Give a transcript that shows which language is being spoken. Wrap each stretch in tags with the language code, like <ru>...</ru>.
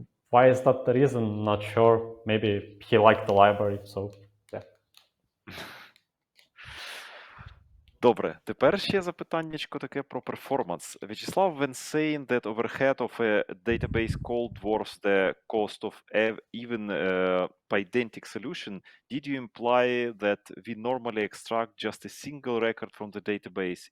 <en>Why is that the reason? Not sure. Maybe he liked the library, so yeah.</en> <uk>Добре, тепер ще запитаннячко таке про перформанс.</uk> <en>Вячеслав, when saying that overhead of a database call dwarfs the cost of even Pydantic solution, did you imply that we normally extract just a single record from the database?</en>